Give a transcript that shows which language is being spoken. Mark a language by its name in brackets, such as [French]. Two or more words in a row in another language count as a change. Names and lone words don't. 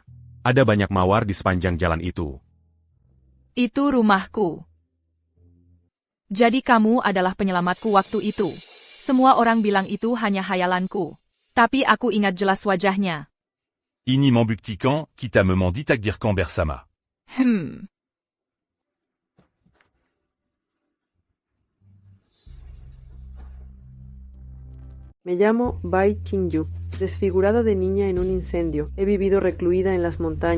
[Indonesian] Ada banyak mawar di sepanjang jalan itu. Itu rumahku. Jadi kamu adalah penyelamatku waktu itu. Semua orang bilang itu hanya hayalanku. Tapi aku ingat jelas wajahnya. Ini Membuktikan, kita memang ditakdirkan bersama. [Spanish] Me llamo Bai Qingyu, desfigurada de niña en un incendio. He vivido recluida en las montañas.